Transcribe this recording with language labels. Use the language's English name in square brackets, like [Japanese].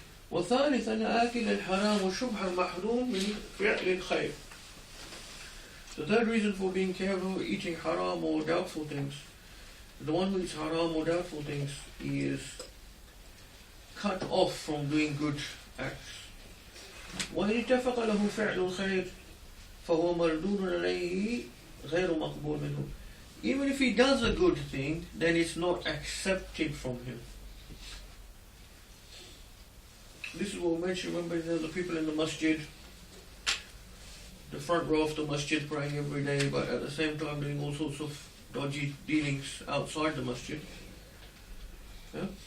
[Arabic] وثالث أن آكل الحرام والشبه المحروم من فعل الخير. [English] The third reason for being careful of eating haram or doubtful things, the one who eats haram or doubtful things is cut off from doing good acts. [Arabic] وإن اتفق له فعل الخير فهو مردود عليه غير مقبول منه. [English] Even if he does a good thing, then it's not accepted from him. This is what we mentioned. Remember, the people in the masjid, the front row of the masjid, praying every day, but at the same time doing all sorts of dodgy dealings outside the masjid. Yeah?